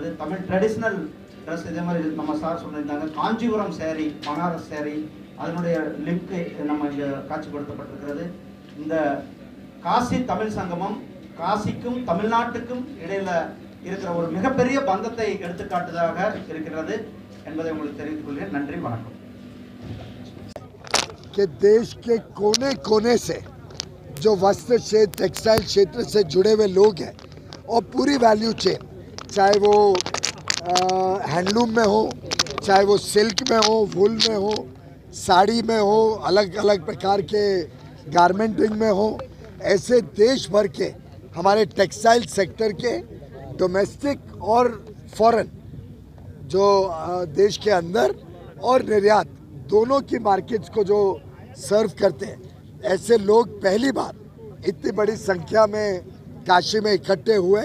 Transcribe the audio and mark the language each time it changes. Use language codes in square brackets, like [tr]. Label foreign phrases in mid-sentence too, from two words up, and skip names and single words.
[ta] தமிழ் [en] traditional dress, [ta] இதே மாதிரி நம்ம சார் சொல்லியிருந்தாங்க, காஞ்சிபுரம் சேரீ, பனாரஸ் சேரீ, அதனுடைய லிங்க் நம்ம இங்கே காட்சிப்படுத்தப்பட்டிருக்கிறது. இந்த காசி தமிழ் சங்கமம் காசிக்கும் தமிழ்நாட்டுக்கும் இடையில இருக்கிற ஒரு மிகப்பெரிய பந்தத்தை எடுத்துக்காட்டுவதாக இருக்கிறது என்பதை உங்களுக்கு தெரிவித்துக் கொள்கிறேன். நன்றி, வணக்கம். [hi] कि देश के कोने कोने से जो वस्त्र क्षेत्र, टेक्सटाइल क्षेत्र से जुड़े हुए लोग हैं, और पूरी [en] value chain, [hi] चाहे वो हैंडलूम में हो, चाहे वो सिल्क में हो, वूल में हो, साड़ी में हो, अलग अलग प्रकार के गारमेंटिंग में हो, ऐसे देश भर के हमारे [en] textile sector [hi] के डोमेस्टिक और फॉरेन जो देश के अंदर और निर्यात दोनों की मार्केट्स को जो सर्व करते हैं, ऐसे लोग पहली बार इतनी बड़ी संख्या में काशी में इकट्ठे हुए।